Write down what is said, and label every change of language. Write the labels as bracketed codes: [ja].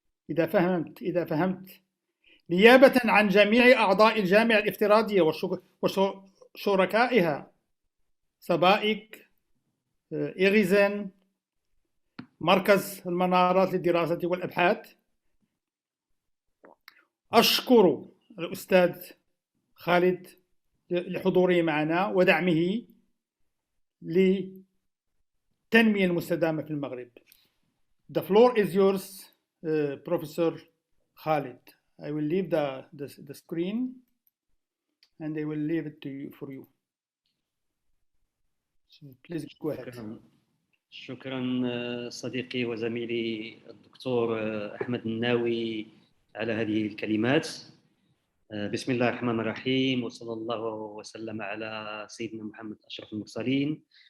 [ar] إذا فهمت نيابة عن جميع أعضاء الجامعة الافتراضية وشركائها سبائك، إيغيزن، مركز المنارات للدراسة والأبحاث. أشكر الأستاذ خالد لحضوره معنا ودعمه للتنمية المستدامة في المغرب. [en] The floor is yours, Professor Khalid. I will leave the screen and I will leave it for you. So please go ahead. [ar] شكرا صديقي وزميلي الدكتور أحمد الناوي على هذه الكلمات. بسم الله الرحمن الرحيم، وصلى الله وسلم على سيدنا محمد أشرف المرسلين.